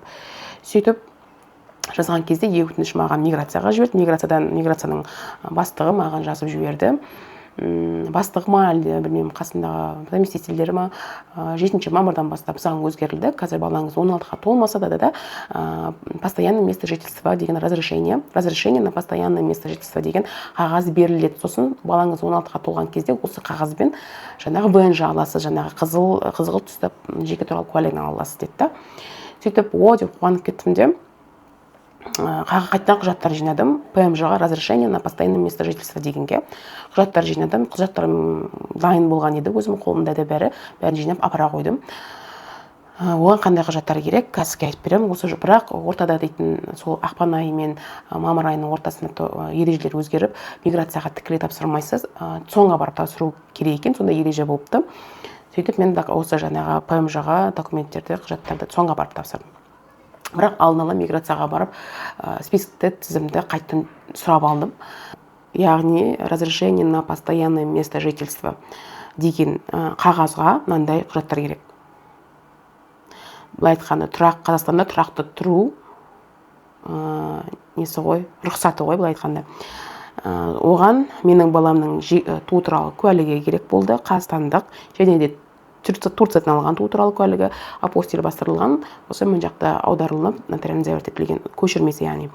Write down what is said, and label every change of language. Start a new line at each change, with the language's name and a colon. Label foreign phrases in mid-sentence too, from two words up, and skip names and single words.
Kazakh: Сөйтіп жазған кезде өтініш маған миграцияға жіберді. Миграцияның бастығы маған жазып жіберді. Бастығы ма, әлде білмеймін, қасындағы заместительдері ма, 7 мамырдан бастап заң өзгерілді. Қазір балаңыз 16-ға толмаса да
Russian: постоянное место жительства
Kazakh: деген
Russian: разрешение на постоянное место жительства
Kazakh: деген қағаз беріледі. Сосын балаңыз 16-ға толған кезде осы қағазбен жаңағы ВНЖ аласыз, жаңағы қызғылт түсті жеке туралы куәлігін аласыз деді. Сөйтіп деп қуанып кеттім де қайтадан құжаттар жинадым. ПМЖ-ға
Russian: разрешение на постоянное место жительства
Kazakh: дегенге құжаттар жинадым. Құжаттарым дайын болған еді, өзім қолымда да бәрін жинап апара қойдым. Оған қандай құжаттар керек, қазір айтып беремін. Осы бірақ ортада дейтін сол ақпан айы мен мамыр айының ортасында ережелер өзгеріп, миграцияға тікелей тапсырмайсыз, соңға барып тапсыру керек екен, сонда ереже болыпты. Сөйтіп мен осы жаңағы ПМЖ-ға документтерді, құжаттарды соңға барып тапсырдым. Бірақ алдын ала миграцияға барып, спискті тізімді қайттан сұрап алдым. Яғни
Russian: разрешение на постоянное место жительства
Kazakh: деген қағазға мынандай құжаттар керек. Былай айтқанда, Қазақстанда тұрақты тұру несі ғой, рұқсаты ғой, былай айтқанда. Оған менің баламның туу туралы куәлігі керек болды, қазақстандық, және де Турциядан алған туу туралы куәлігі, апостиль бастырылған, осы мен жақта аударылып,
Russian: нотариально заверт
Kazakh: етілген көшірмесі, яғни.